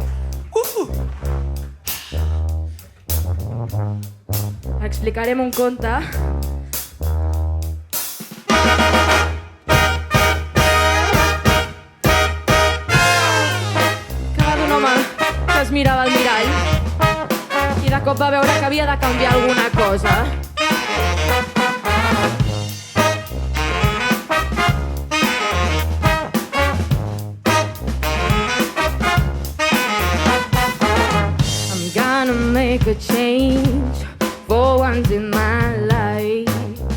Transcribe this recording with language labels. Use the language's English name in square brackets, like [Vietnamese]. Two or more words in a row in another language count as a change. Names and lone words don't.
[Catalan] Explicarem un conte. Que va d'un home que es mirava al mirall i de cop va veure que havia de canviar alguna cosa. [English] Make a change for once in my life.